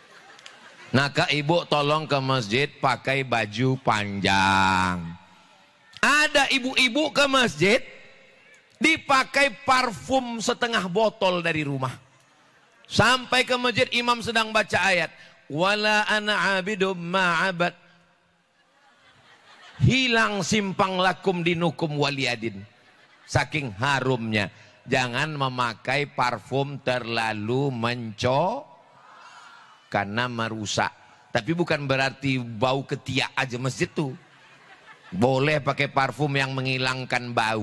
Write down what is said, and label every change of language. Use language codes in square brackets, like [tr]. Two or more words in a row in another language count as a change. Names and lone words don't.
[id] Nah, Kak Ibu tolong ke masjid pakai baju panjang. Ada ibu-ibu ke masjid dipakai parfum setengah botol dari rumah. Sampai ke masjid imam sedang baca ayat, [ar] ولا أنا عابد ما عبد. [id] Hilang simpang [ar] لكم دينكم ولي دين. [id] Saking harumnya. Jangan memakai parfum terlalu karena merusak. Tapi bukan berarti bau ketiak aja masjid tuh. Boleh pakai parfum yang menghilangkan bau.